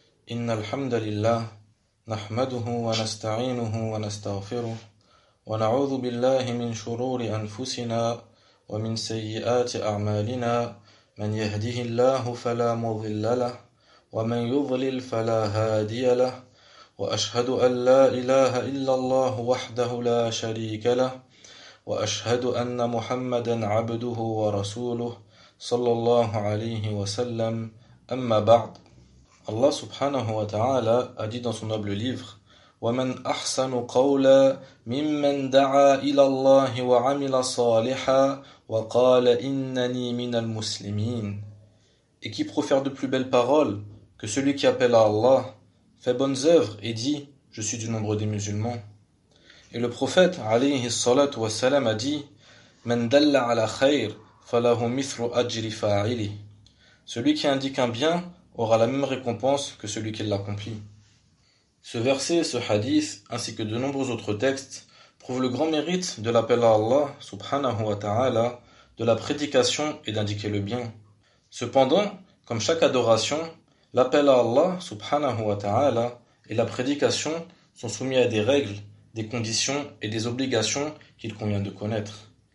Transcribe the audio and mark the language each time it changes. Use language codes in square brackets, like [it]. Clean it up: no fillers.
[ar] إن الحمد لله نحمده ونستعينه ونستغفره ونعوذ بالله من شرور أنفسنا ومن سيئات أعمالنا، من يهده الله فلا مضل له ومن يضلل فلا هادي له، وأشهد أن لا إله إلا الله وحده لا شريك له، وأشهد أن محمدا عبده ورسوله صلى الله عليه وسلم. أما بعد، الله سبحانه وتعالى أدي [fr] dans son noble livre: [ar] ومن أحسن قولا ممن دعا إلى الله وعمل صالحا وقال إنني من المسلمين. [fr] Et qui profère de plus belles paroles que celui qui appelle à Allah, fait bonnes œuvres et dit: je suis du nombre des musulmans. Et le prophète [ar] عليه الصلاة والسلام [fr] a dit: [ar] من دل على خير فله مثل أجر فاعله. [fr] Celui qui indique un bien aura la même récompense que celui qui l'accomplit. Ce verset, ce hadith, ainsi que de nombreux autres textes, prouvent le grand mérite de l'appel à Allah, subhanahu wa ta'ala, de la prédication et d'indiquer le bien. Cependant, comme chaque adoration, l'appel à Allah, subhanahu wa ta'ala, et la prédication sont soumis à des règles, des conditions et des obligations qu'il convient de connaître.